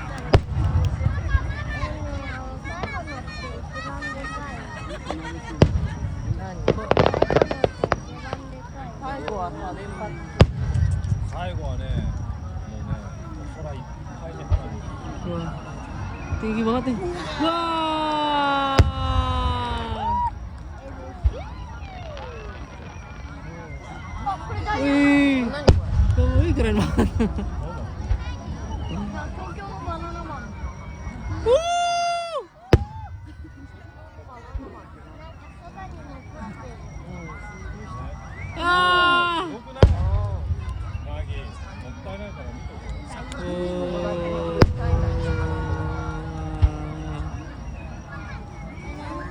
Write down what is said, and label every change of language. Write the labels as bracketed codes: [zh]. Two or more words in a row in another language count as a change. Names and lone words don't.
[ja] 最後はさ連発最後はね、もうね、空いっぱいに花火。 [id] Wah. Tinggi banget nih. Wah. Oh, percaya. Wih. [ja] 何こ [id] Wih, keren banget. Ya, [ja] 東京のバナナマン. Wuh. 空に残ってる。 Ah. よくない？マギー、もったいないから見とけよ。 Oh.